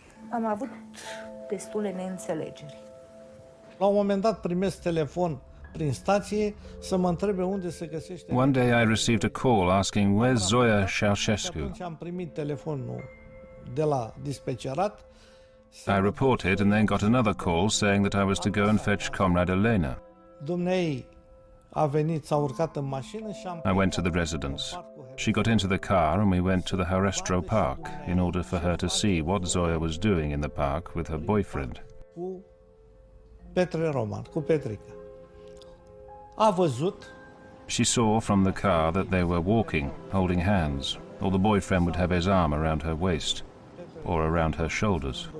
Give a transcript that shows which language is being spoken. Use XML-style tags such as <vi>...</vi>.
<ro>Am avut destule neînțelegeri. La un moment dat primesc telefon prin stație să mă întrebe unde se găsește.</ro> <en>One day I received a call asking where's Zoya Ceausescu.</en> <ro>Atunci am primit telefonul de la dispecerat.</ro> <en>I reported and then got another call saying that I was to go and fetch Comrade Elena.</en> <ro>Dumnezeu a venit, s-a urcat în mașină și am...</ro> <en>I went to the residence. She got into the car and we went to the Harestro Park in order for her to see what Zoya was doing in the park with her boyfriend.</en> <ro>Cu Petre Roman, cu Petrica. A văzut.</ro> <en>She saw from the car that they were walking, holding hands, or the boyfriend would have his arm around her waist or around her shoulders.</en>